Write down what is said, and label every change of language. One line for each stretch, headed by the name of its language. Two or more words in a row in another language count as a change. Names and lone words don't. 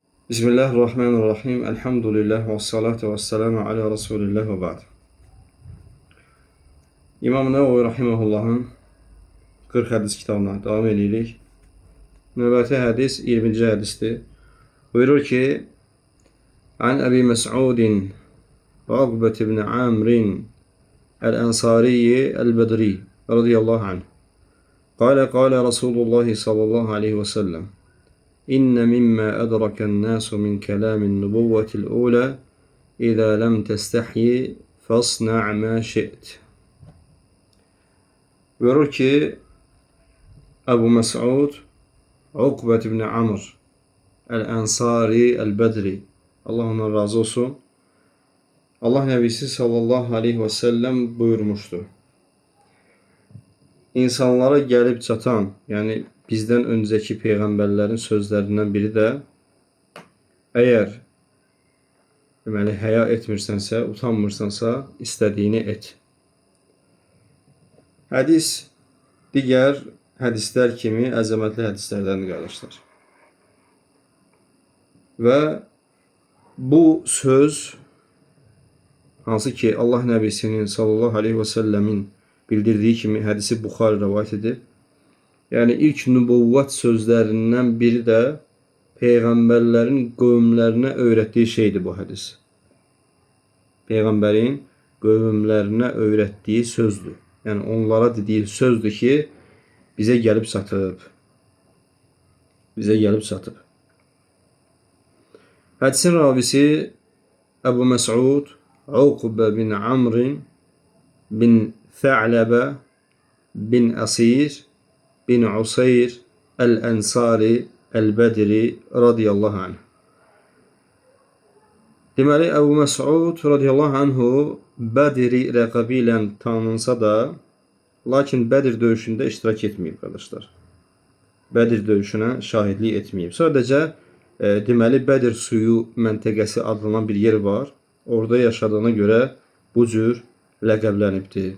Arabic: بسم الله الرحمن الرحيم. الحمد لله والصلاة والسلام على رسول الله وبعد.
Azerbaijani: İmam Nəvəvi Rahiməhullahın 40 hədis kitabına devam edirik. Növbəti hədis 20-ci hədisdir. Buyurur ki,
Arabic: عن أبي مسعود عقبة بن عمرو الأنصاري البدري رضي الله عنه. قال رسول الله صلى الله عليه وسلم. إن مما أدرك الناس من كلام النبوة الأولى إذا لم تستحي فاصنع ما شئت.
Turkish: Buyurur ki Ebu Mes'ud Ukbet ibn Amr el-Ensari el-Bedri, Allah ondan razı olsun, Allah Nebisi
Arabic: صلى الله عليه وسلم
Turkish: buyurmuştu. İnsanlara gelip çatan, yani bizden önceki peygamberlerin sözlerinden biri de eğer
Azerbaijani: deməli həya etmirsənsə, utanmırsansa
Turkish: istediğini et.
Azerbaijani: Hədis digər hədislər kimi əzəmətli hədislərdəndir qardaşlar. Və bu söz hansı ki Allah Nəbisinin
Arabic: صلى الله عليه وسلم
Azerbaijani: bildirdiyi kimi hədisi Buxari rivayet edib.
Turkish: Yani ilk nübuvvat sözlerinden biri de peygamberlerin kavimlerine öğrettiği şeydi bu hadis. Peygamberin kavimlerine öğrettiği sözdü. Yani onlara dediği sözdü ki bize gelip satıp. Bize gelip satıp. Hadisin ravisi Ebu Mes'ud Uqbe bin Amr bin Tha'lebe bin Asir bin Usayr el-Ensari el-Bedri
Arabic: رضي الله عنه.
Azerbaijani: Deməli, Ebu Mes'ud
Arabic: رضي الله عنه
Azerbaijani: Bedri ləqəbi ilə tanınsa da, lakin Bedir döyüşündə iştirak etməyib qardaşlar. Bedir döyüşünə şahidlik etməyib. Sadəcə, deməli, Bedir suyu məntəqəsi adlanan bir yer var. Orada yaşadığına görə bu cür ləqəblənibdir.